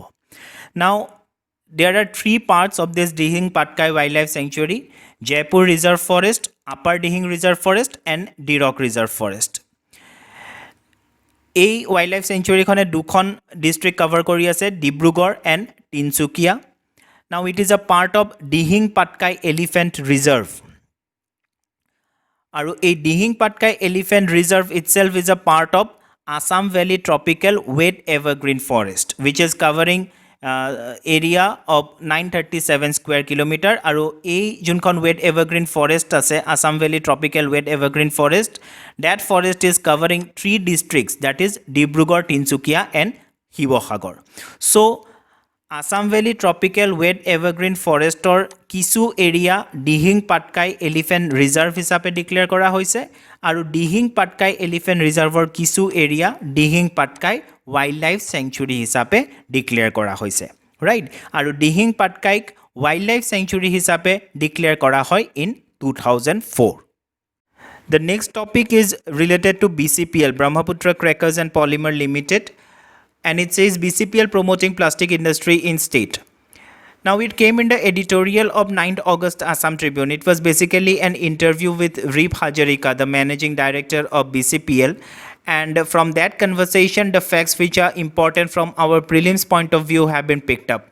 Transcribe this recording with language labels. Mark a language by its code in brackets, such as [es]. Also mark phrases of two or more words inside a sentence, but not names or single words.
[en] Now there are 3 parts of this Dihing Patkai Wildlife Sanctuary: Jeypore Reserve Forest, Upper Dihing Reserve Forest and Dirak Reserve Forest. [as] এই ৱাইল্ড লাইফ চেংচুৰীখনে দুখন [en] district cover [as] কৰি আছে, ডিব্ৰুগড় এণ্ড তিনচুকীয়া। [en] Now it is a part of Dihing Patkai Elephant Reserve. [as] আৰু এই [en] Dihing Patkai Elephant Reserve itself is a part of Assam Valley Tropical Wet Evergreen Forest, which is covering area of 937 square kilometer. [as] আৰু এই যোনখন [en] wet evergreen forest [as] আছে আছাম ভেলী ট্ৰপিকেল ৱেট এভাৰগ্ৰীণ ফৰেষ্ট, [en] that forest is covering 3 districts, that is ডিব্ৰুগড়, তিনচুকীয়া and শিৱসাগৰ. [as] So আছাম ভেলী ট্ৰপিকেল ৱেট এভাৰগ্ৰীণ ফৰেষ্টৰ কিছু এৰিয়া দিহিং পাটকাই এলিফেণ্ট ৰিজাৰ্ভ হিচাপে ডিক্লেয়াৰ কৰা হৈছে আৰু দিহিং পাটকাই এলিফেণ্ট ৰিজাৰ্ভৰ কিছু এৰিয়া দিহিং পাটকাই ৱাইল্ড লাইফ চেংচুৰী হিচাপে ডিক্লেয়াৰ কৰা হৈছে, ৰাইট? আৰু দিহিং পাটকাইক ৱাইল্ড লাইফ চেংচুৰী হিচাপে ডিক্লেয়াৰ কৰা হয় [en] in 2004. The next topic is related to BCPL, Brahmaputra Crackers and Polymer Limited, and it says BCPL promoting plastic industry in state. Now it came in the editorial of 9th August Assam Tribune. It was basically an interview with Reep Hajarika, the managing director of BCPL, and from that conversation the facts which are important from our prelims point of view have been picked up.